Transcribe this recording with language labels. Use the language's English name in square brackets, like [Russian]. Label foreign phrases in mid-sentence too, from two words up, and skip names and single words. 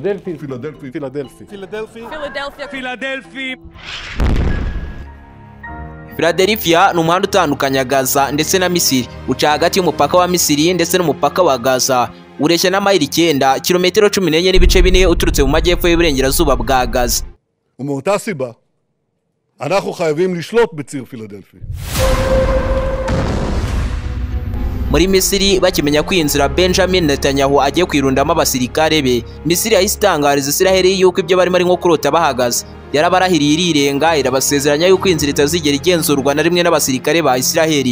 [Kinyarwanda] Philadelphia ni umuhanda utandukanya Gaza ndetse na Misiri, uca hagati y'umupaka wa Misiri ndetse n'umupaka wa Gaza, ureshya na mayili 9 kilometero 14 n'ibice 4 uturutse mu majyepfo y'uburengerazuba bwa Gaza. [Hebrew] ומאותה סיבה, אנחנו חייבים לשלוט בציר פילדלפי. [Kinyarwanda] Muri Misiri bakimenya kwinzira Benjamin Netanyahu agiye kwirundamo abasirikare be, Misiri yahise itangariza Israel yuko ibyo barimo ari nko kurota bahagaze. Yarabarahiriye irirenga irabasezeranya yuko inzira itazigera igenzurwa na rimwe n'abasirikare ba Israel.